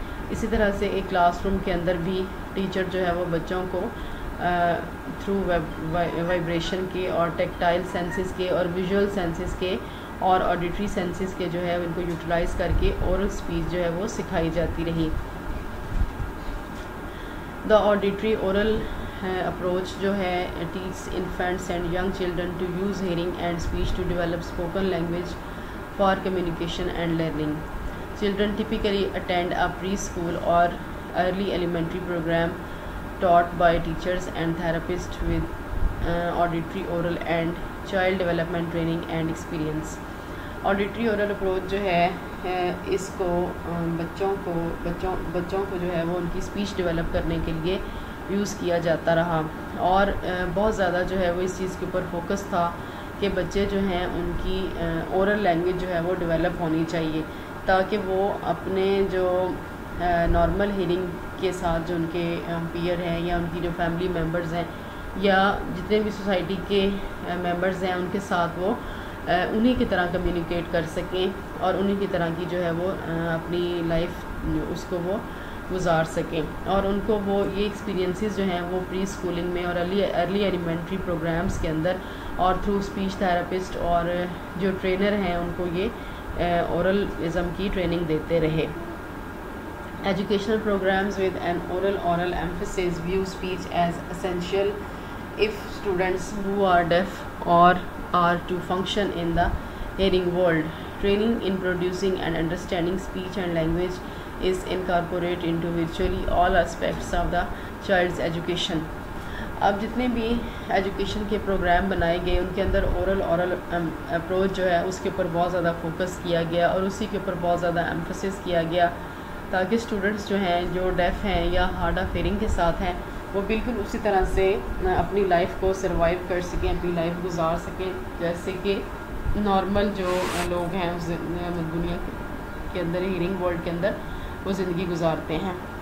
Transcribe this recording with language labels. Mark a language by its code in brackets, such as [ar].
[ur] اسی طرح سے ایک کلاس روم کے اندر بھی ٹیچر جو ہے وہ بچوں کو تھرو وائبریشن کے اور ٹیکٹائل سینسز کے اور ویژول سینسز کے اور آڈیٹری سینسز کے جو ہے ان کو یوٹیلائز کر کے اورل اسپیچ جو ہے وہ سکھائی جاتی رہی. [en] the auditory oral approach [ur] جو ہے [en] teaches infants and young children to use hearing and speech to develop spoken language for communication and learning. Children typically attend a preschool or early elementary program taught by teachers and therapists with auditory, oral and child development training and experience. Auditory oral approach [ur] جو ہے اس کو بچوں کو جو ہے وہ ان کی speech develop کرنے کے لیے یوز کیا جاتا رہا اور بہت زیادہ جو ہے وہ اس چیز کے اوپر فوکس تھا کہ بچے جو ہیں ان کی اورل لینگویج جو ہے وہ ڈیولپ ہونی چاہیے تاکہ وہ اپنے جو نارمل ہیئرنگ کے ساتھ جو ان کے پیئر ہیں یا ان کی جو فیملی ممبرز ہیں یا جتنے بھی سوسائٹی کے ممبرز ہیں ان کے ساتھ وہ انہی کی طرح کمیونیکیٹ کر سکیں اور انہی کی طرح کی جو ہے وہ اپنی لائف اس کو وہ گزار سکیں. اور ان کو وہ یہ ایکسپیرینسز جو ہیں وہ پری اسکولنگ میں اور ارلی ایلیمنٹری پروگرامز کے اندر اور تھرو اسپیچ تھراپسٹ اور جو ٹرینر ہیں ان کو یہ اورلزم کی ٹریننگ دیتے رہے. [en] Educational programmes with an oral emphasis view speech as essential if students who are deaf or are to function in the hearing world. Training in producing and understanding speech and language is incorporated into virtually all aspects of the child's education. [ur] اب جتنے بھی education کے programme بنائے گئے ان کے اندر oral approach جو ہے اس کے اوپر بہت زیادہ فوکس کیا گیا اور اسی کے اوپر بہت زیادہ ایمفسس کیا گیا تاکہ اسٹوڈنٹس جو ہیں جو ڈیف ہیں یا ہارڈ آف ہیئرنگ کے ساتھ ہیں وہ بالکل اسی طرح سے اپنی لائف کو سروائیو کر سکیں، اپنی لائف گزار سکیں جیسے کہ نارمل جو لوگ ہیں اس دنیا کے اندر، ہیرنگ ورلڈ کے اندر وہ زندگی گزارتے ہیں.